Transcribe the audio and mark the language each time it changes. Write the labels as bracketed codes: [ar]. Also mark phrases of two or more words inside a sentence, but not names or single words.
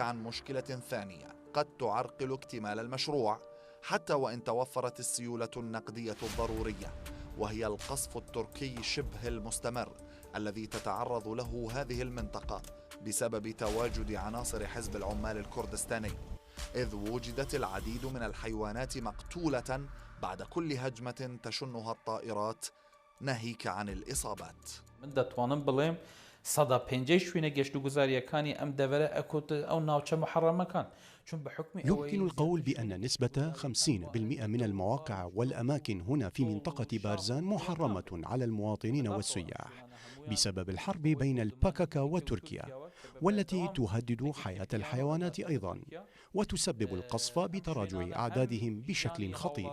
[ar] عن مشكلة ثانية قد تعرقل اكتمال المشروع حتى وإن توفرت السيولة النقدية الضرورية، وهي القصف التركي شبه المستمر الذي تتعرض له هذه المنطقة بسبب تواجد عناصر حزب العمال الكردستاني، إذ وجدت العديد من الحيوانات مقتولة بعد كل هجمة تشنها الطائرات، ناهيك عن الإصابات. [ckb] من دەتوانم بڵێم 150 شوێنە گەشتوگوزاریەکانی ئەم دەڤەرە ئەکوت ئەو ناوچە محرمەکان. [ar] يمكن القول بأن نسبة 50% من المواقع والأماكن هنا في منطقة بارزان محرمة على المواطنين والسياح بسبب الحرب بين الباكاكا وتركيا، والتي تهدد حياة الحيوانات أيضا، وتسبب القصف بتراجع أعدادهم بشكل خطير.